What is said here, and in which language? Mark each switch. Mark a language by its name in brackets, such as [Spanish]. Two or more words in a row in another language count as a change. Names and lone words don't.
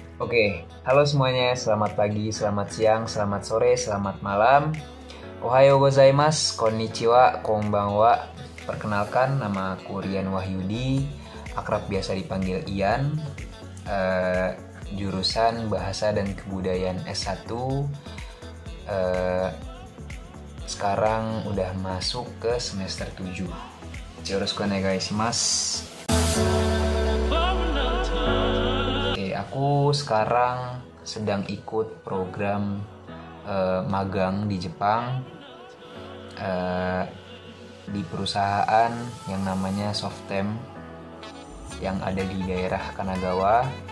[Indonesian] Oke, halo semuanya, selamat pagi, selamat siang, selamat sore, selamat malam. [Japanese] おはようございます、こんにちは、こんばんは. [Indonesian] Perkenalkan, nama aku Rian Wahyudi, akrab biasa dipanggil Ian. Jurusan Bahasa dan Kebudayaan S1. Sekarang udah masuk ke semester 7. [Japanese] よろしくお願いします. [Indonesian] Aku sekarang sedang ikut program magang di Jepang di perusahaan yang namanya Softem yang ada di daerah Kanagawa.